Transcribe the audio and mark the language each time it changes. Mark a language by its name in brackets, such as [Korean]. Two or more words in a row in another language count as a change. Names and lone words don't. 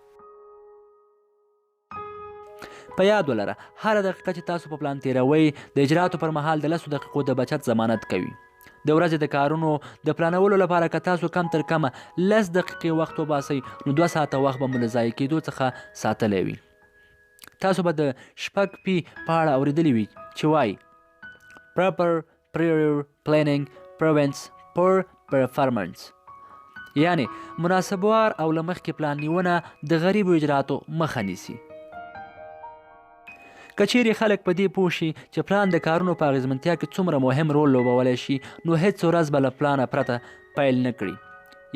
[Pashto] په یاد ولره، هره دقیقه چې تاسو په پلان تیروئ د اجراتو پر مهال د 10 دقیقو د بچت ضمانت کوي. د ورځې د کارونو د پلانولو لپاره که تاسو کم تر کمه 10 دقیقې وخت وباسئ نو 2 ساعته وخت به مو له ضایع کېدو څخه ساتلی وي. تاسو به د 6 P په اړه اورېدلی وي چې وایي: [English] Proper prior planning prevents poor performance. [Pashto] یعنی مناسبوار او له مخکې پلان نیونه د غریبو اجراتو مخه نیسي. که چیرې خلک په دې پوه شي چې پلان د کارونو په اغیزمنتیا کې څومره مهم رول لوبولی شي نو هیڅ ورځ به له پلانه پرته پیل نه کړي.